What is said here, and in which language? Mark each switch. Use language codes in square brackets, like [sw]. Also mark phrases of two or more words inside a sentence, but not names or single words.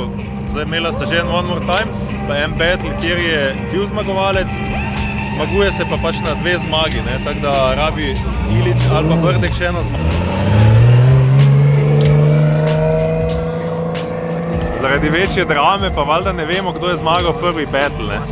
[sl] Zdaj imela sta že en [en] one more time, [sl] pa en battle, kjer je bil zmagovalec, zmaguje se pa pač na dve zmagi, ne? Tako da rabi Ilić ali pa Brdek še eno zmago. Zaradi večje drame pa valjda ne vemo, kdo je zmagal prvi battle, ne?